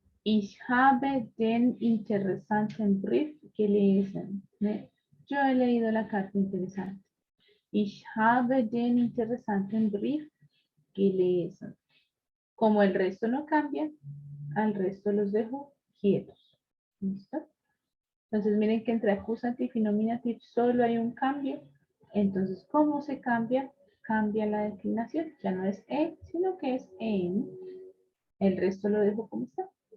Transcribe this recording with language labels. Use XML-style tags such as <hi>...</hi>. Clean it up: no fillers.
<de>Ich habe den interessanten Brief gelesen.</de> <es>Yo he leído la carta interesante.</es> <de>Ich habe den interessanten Brief gelesen.</de> <es>Como el resto no cambia, al resto los dejo quietos. ¿Listo? Entonces miren que entre acusativo y nominative solo hay un cambio. Entonces, ¿cómo se cambia? Cambia la declinación. Ya no es E, sino que es EN. El resto lo dejo como está.</es>